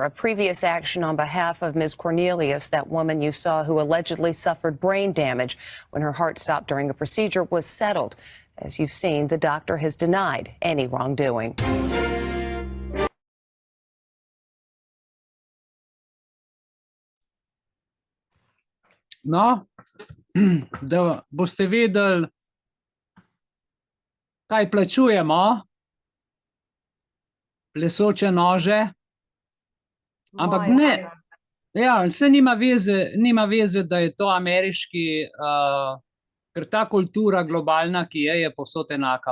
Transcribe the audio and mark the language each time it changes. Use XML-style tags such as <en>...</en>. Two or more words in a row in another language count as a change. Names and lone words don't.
<en>A previous action on behalf of Ms. Cornelius, that woman you saw who allegedly suffered brain damage when her heart stopped during a procedure, was settled. As you've seen, the doctor has denied any wrongdoing.</en> <sl>No, da boste vedeli, kaj plačujemo, plesoče nože, ampak ne, ja, se nima veze, da je to ameriški, ker ta kultura globalna, ki je povsod enaka.</sl>